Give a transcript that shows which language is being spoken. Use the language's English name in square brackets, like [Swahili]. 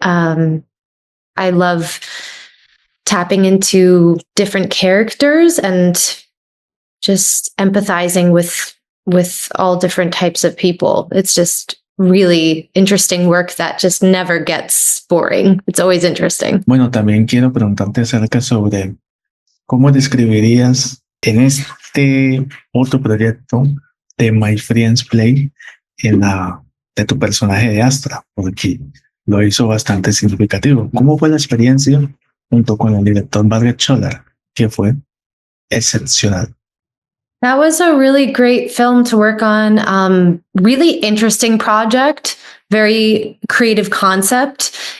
[English] I love tapping into different characters and just empathizing with all different types of people. It's just really interesting work that just never gets boring. It's always interesting. [Spanish] Bueno, también quiero preguntarte acerca sobre cómo describirías en este otro proyecto de My Friends Play de tu personaje de Astra, porque lo hizo bastante significativo. ¿Cómo fue la experiencia junto con el director Barrett Scholler, que fue excepcional? [English] That was a really great film to work on. Really interesting project, very creative concept.